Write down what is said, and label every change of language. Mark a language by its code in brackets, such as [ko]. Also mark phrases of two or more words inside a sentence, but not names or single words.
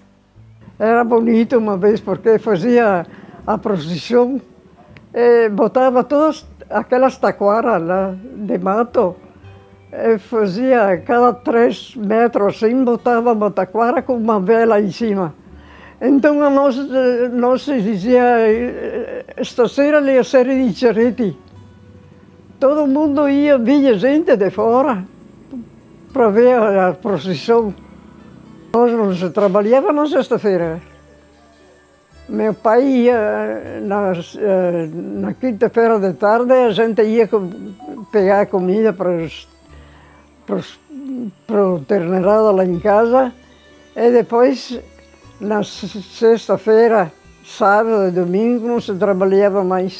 [pt] Era bonito uma vez porque fazia a procissão, botava todas aquelas taquaras lá de mato, fazia cada 3 metros assim, botava uma taquara com uma vela em cima. Então a nós dizia, [it] stasera le sere di Cerretti. [pt] Todo mundo ia, vinha gente de fora para ver a procissão. Nós não trabalhava na sexta-feira. Meu pai ia na quinta-feira de tarde, a gente ia pegar comida para o terneirado lá em casa e depois, na sexta-feira, sábado e domingo, não se trabalhava mais.